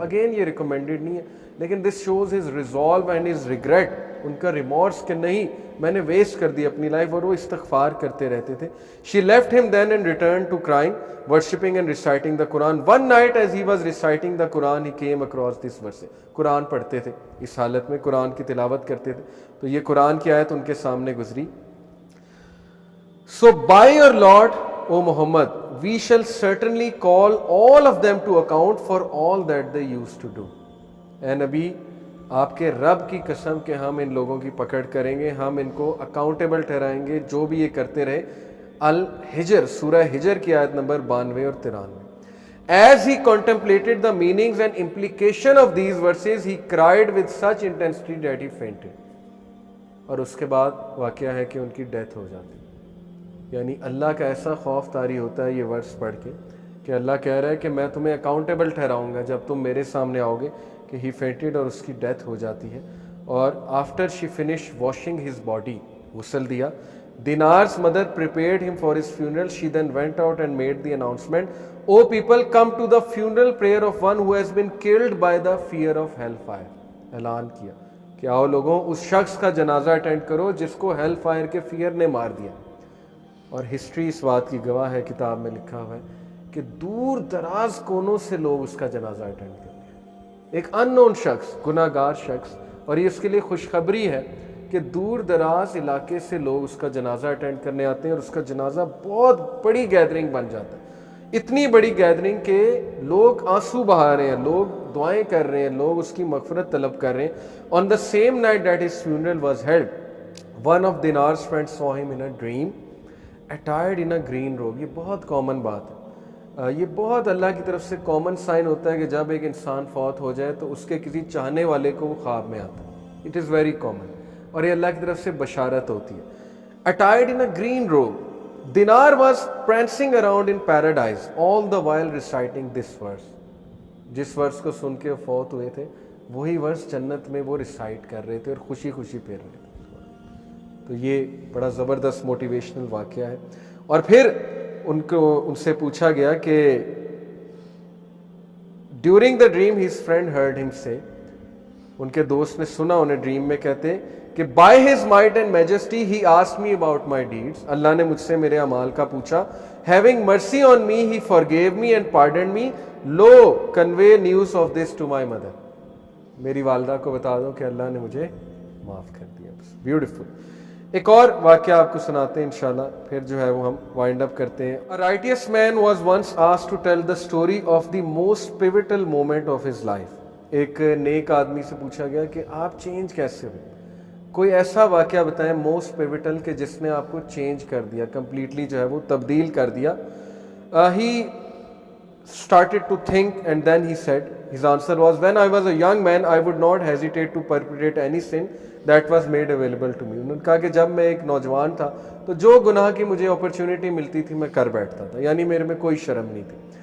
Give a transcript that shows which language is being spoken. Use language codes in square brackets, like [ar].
[hi] Again ये recommended नहीं है, लेकिन [en] this shows his resolve and his regret, [hi] उनका रिमोर्स कि नहीं मैंने वेस्ट कर दी अपनी लाइफ, और वो इस्तगफार करते रहते थे। [en] She left him then and return to crying, worshipping and reciting the Quran. One night as he was reciting the Quran he came across this verse. [hi] Quran पढ़ते थे, इस हालत में कुरान की तिलावत करते थे, तो ये कुरान की आयत उनके सामने गुजरी। [en] So by your Lord, O Muhammad, we shall certainly call all of them to account for all that they used to do. [hi] ए नबी, आपके रब की कसम के हम इन लोगों की पकड़ करेंगे, हम इनको अकाउंटेबल ठहराएंगे जो भी ये करते रहे। अल हिजर, सूरह हिजर की आयत नंबर 92 और 93। [en] As he contemplated the meanings and implication of these verses, he cried with such intensity that he fainted. [hi] और उसके बाद वाक़या है कि उनकी डेथ हो जाती। यानी अल्लाह का ऐसा खौफ तारी होता है ये वर्स पढ़ के कि अल्लाह कह रहा है कि मैं तुम्हें अकाउंटेबल ठहराऊंगा जब तुम मेरे सामने आओगे, कि [en] he fainted [hi] और उसकी डेथ हो जाती है। और [en] after she finish washing his body, [hi] गुस्ल दिया. [en] Dinar's mother prepared him for his funeral. She then went out and made the announcement, "O people, come to the funeral prayer of one who has been killed by the fear of hellfire." [hi] ऐलान किया कि आओ लोगों, उस शख्स का जनाजा attend करो जिसको हेल फायर के फियर ने मार दिया. और हिस्ट्री इस बात की गवाह है, किताब में लिखा हुआ है कि दूर दराज कोनों से लोग उसका जनाजा अटेंड करते हैं. एक अननोन शख्स, गुनाहगार शख्स, और ये उसके लिए खुशखबरी है कि दूर दराज इलाके से लोग उसका जनाजा अटेंड करने आते हैं और उसका जनाजा बहुत बड़ी गैदरिंग बन जाता है. इतनी बड़ी गैदरिंग के लोग आंसू बहा रहे हैं, लोग दुआएं कर रहे हैं, लोग उसकी मगफरत तलब कर रहे हैं. [en] On the same night that his funeral was held, one of Dinar's friends saw him in a dream attired in a green robe. [hi] ये बहुत कॉमन बात है, ये बहुत अल्लाह की तरफ से कॉमन साइन होता है कि जब एक इंसान फौत हो जाए तो उसके किसी चाहने वाले को वो ख्वाब में आता है. [en] it is very common, [hi] और ये अल्लाह की तरफ से बशारत होती है. [en] Attired in a green robe, Dinar was prancing around in paradise all the while reciting this verse. [hi] जिस वर्स को सुन के फौत हुए थे वही वर्स जन्नत में वो रिसाइट कर रहे थे और खुशी खुशी फिर रहे थे. तो ये बड़ा ज़बरदस्त मोटिवेशनल वाक़या है. और फिर उनसे पूछा गया कि [en] during the dream his friend heard him say, [hi] उनके दोस्त ने सुना उन्हें ड्रीम में कहते कि [en] By his might and majesty he asked me about my deeds. [hi] अल्लाह ने मुझसे मेरे अमाल का पूछा. [en] Having mercy on me he forgave me and pardon me. Lo convey news of this to my mother. [hi] मेरी वालदा को बता दो कि अल्लाह ने मुझे माफ़ कर दिया. ब्यूटीफुल. एक और वाक़या आपको सुनाते हैं इंशाल्लाह, फिर जो है वो हम वाइंड अप करते हैं. [en] A righteous man was once asked to tell the story of the most pivotal moment of his life. [hi] एक नेक आदमी से पूछा गया कि आप चेंज कैसे हुए, कोई ऐसा वाक़या बताएं मोस्ट पिवटल के जिसने आपको चेंज कर दिया, कंप्लीटली जो है वो तब्दील कर दिया. [en] He started to think and then he said, his answer was, when I was a young man I would not hesitate to perpetrate any sin that was made available to me. [hi] उन्होंने कहा कि जब मैं एक नौजवान था तो जो गुनाह की मुझे अपॉर्चुनिटी मिलती थी मैं कर बैठता था, यानी मेरे में कोई शर्म नहीं थी.